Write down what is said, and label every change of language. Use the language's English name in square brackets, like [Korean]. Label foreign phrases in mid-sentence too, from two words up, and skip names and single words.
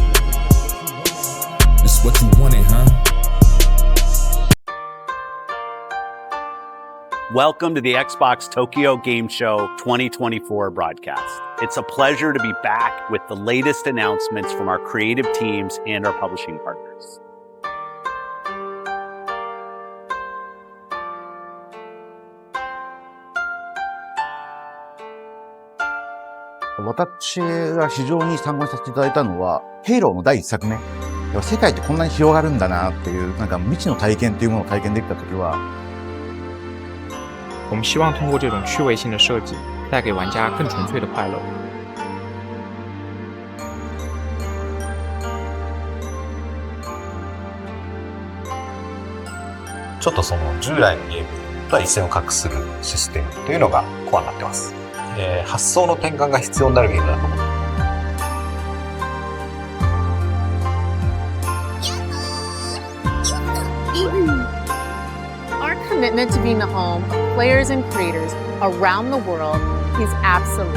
[English] This what you wanted, huh? Welcome to the Xbox Tokyo Game Show 2024 broadcast. It's a pleasure to be back with the latest announcements from our creative teams and our publishing partners. [Japanese] 私が非常に参考にさせていただいたのは、ヘイローの第1作目。世界ってこんなに広がるんだなっていう、なんか未知の体験っていうものを体験できたときは、 [Chinese] 我们希望通过这种趣味性的设计，带给玩家更纯粹的快乐。 [Japanese] ちょっとその従来のゲームとは一線を画するシステムというのがコアになってます。発想の転換が必要になるゲームだと思います。 [English] Our commitment to being the home of players and creators around the world is absolute.